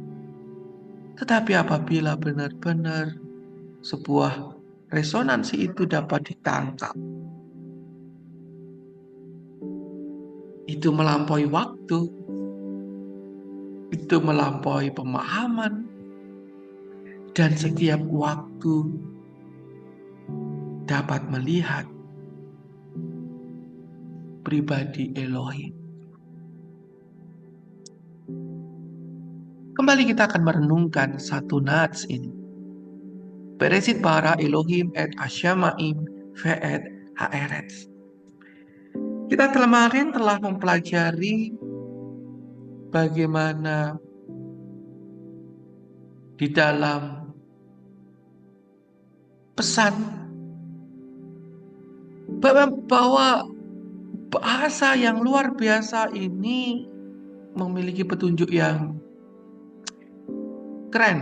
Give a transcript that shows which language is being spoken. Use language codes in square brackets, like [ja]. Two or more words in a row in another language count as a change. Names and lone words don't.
[id] Tetapi apabila benar-benar sebuah resonansi itu dapat ditangkap, itu melampaui waktu, itu melampaui pemahaman, dan setiap waktu dapat melihat pribadi Elohim. Kembali kita akan merenungkan satu nats ini. [he] בראשית ברא אלהים את השמים ואת הארץ. [id] Kita kemarin telah mempelajari bagaimana di dalam pesan bahwa bahasa yang luar biasa ini memiliki petunjuk yang keren.